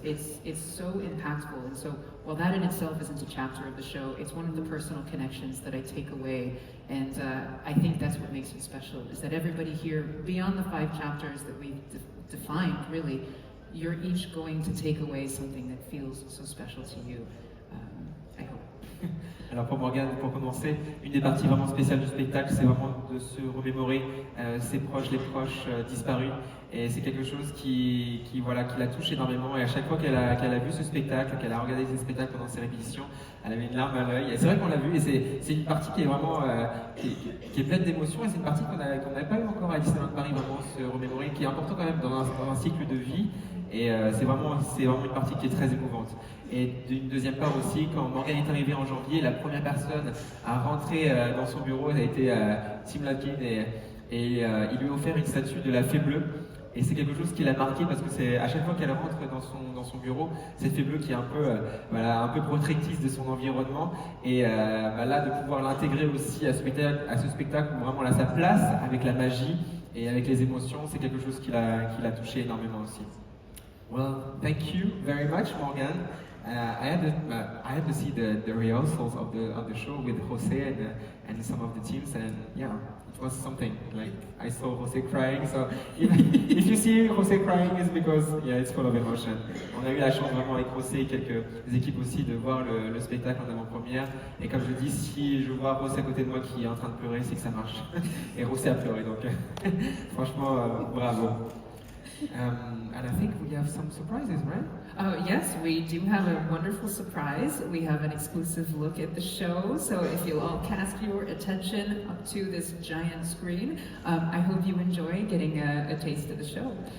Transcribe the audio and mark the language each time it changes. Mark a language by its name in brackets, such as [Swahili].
[English] It's so impactful. And so while that in itself isn't a chapter of the show, it's one of the personal connections that I take away. And I think that's what makes it special, is that everybody here, beyond the 5 chapters that we've defined, really, you're each going to take away something that feels so special to you. I hope. [French] Alors pour Morgane, pour commencer, une des parties vraiment spéciales du spectacle, c'est vraiment de se remémorer ses proches, les proches disparus. Et c'est quelque chose qui la touche énormément. Et à chaque fois qu'elle a vu ce spectacle, qu'elle a regardé ce spectacle pendant ses répétitions, elle avait une larme à l'œil. Et c'est vrai qu'on l'a vu, et c'est une partie qui est vraiment qui est pleine d'émotions. Et c'est une partie qu'on n'avait pas eu encore à Disneyland Paris, vraiment se remémorer, qui est important quand même dans un cycle de vie. Et c'est vraiment une partie qui est très émouvante. Et d'une deuxième part aussi, quand Morgane est arrivée en janvier, la première personne à rentrer dans son bureau, ça a été Tim Letkin, et il lui a offert une statue de la fée bleue. Et c'est quelque chose qui l'a marqué, parce que c'est à chaque fois qu'elle rentre dans son bureau, cette fée bleue qui est un peu protectrice de son environnement. Et là, de pouvoir l'intégrer aussi à ce spectacle où vraiment elle a sa place avec la magie et avec les émotions, c'est quelque chose qui l'a touché énormément aussi. [English] Well, thank you very much, Morgane. I had to see the rehearsals of the show with Jose and some of the teams, and yeah, it was something. Like, I saw Jose crying, so if you see Jose crying, it's because it's full of emotion. [French] On a eu la chance vraiment avec Jose et quelques équipes aussi de voir le spectacle en avant-première. Et comme je dis, si je vois Jose à côté de moi qui est en train de pleurer, c'est que ça marche. Et Jose a pleuré, donc franchement, bravo. [English] And I think we have some surprises, right? Yes, we do have a wonderful surprise. We have an exclusive look at the show, so if you'll all cast your attention up to this giant screen, I hope you enjoy getting a taste of the show.